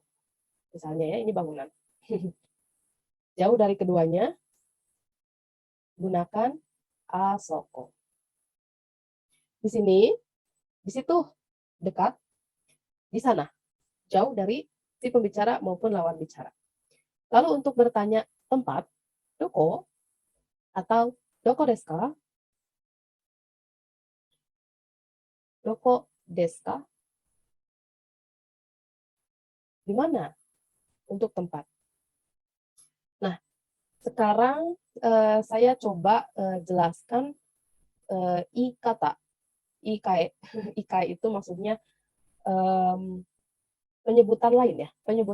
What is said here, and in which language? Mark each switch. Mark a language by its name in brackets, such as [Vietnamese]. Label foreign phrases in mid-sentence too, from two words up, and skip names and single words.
[Indonesian] Misalnya ya, ini bangunan. Jauh dari keduanya, gunakan asoko. Di sini, di situ, dekat, di sana, jauh dari si pembicara maupun lawan bicara. Lalu untuk bertanya tempat, doko atau [Japanese] doko desu ka? Doko desu ka? [Indonesian] Di mana untuk tempat? Nah, sekarang saya coba jelaskan ikata. Ikai. Ikai itu maksudnya penyebutan lain ya.